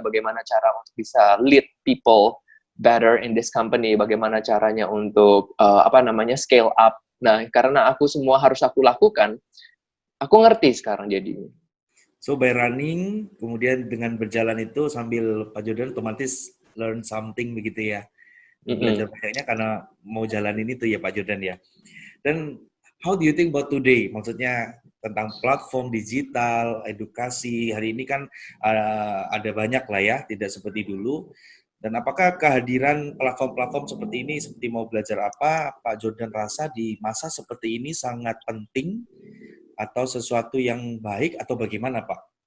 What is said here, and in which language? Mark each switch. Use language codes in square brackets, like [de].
[id] Bagaimana cara untuk bisa [en] lead people better in this company, [id] bagaimana caranya untuk [en] scale up. [id] Nah, karena aku semua harus aku lakukan, aku ngerti sekarang jadinya. [en] So by running, [id] kemudian dengan berjalan itu sambil Pak Jordan otomatis [en] learn something [id] begitu ya. Belajar banyaknya karena mau jalanin itu ya Pak Jordan ya. Dan [en] how do you think about today? [id] Maksudnya tentang platform digital, edukasi, hari ini kan ada banyak lah ya, tidak seperti dulu. Dan apakah kehadiran platform-platform seperti ini, seperti mau belajar apa, Pak Jordan rasa di masa seperti ini sangat penting atau sesuatu yang baik atau bagaimana Pak?